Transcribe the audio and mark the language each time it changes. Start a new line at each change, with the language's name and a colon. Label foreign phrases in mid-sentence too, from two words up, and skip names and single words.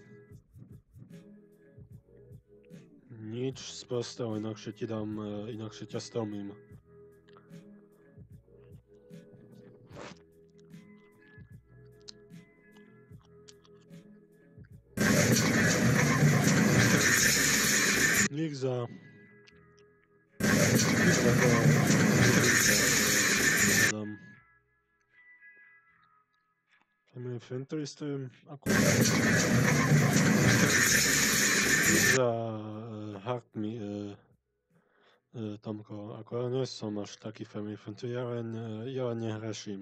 Slovak: Nič sprostého, inakšie ti dám, inakšie ťa stromím. Dík za to, Adam.
English: Family Friendly stream,
Slovak: ako? Dík za
English: Heart Me,
Slovak: Tomko, ako ja nie som až taký
English: Family Friendly,
Slovak: ja len nehreším.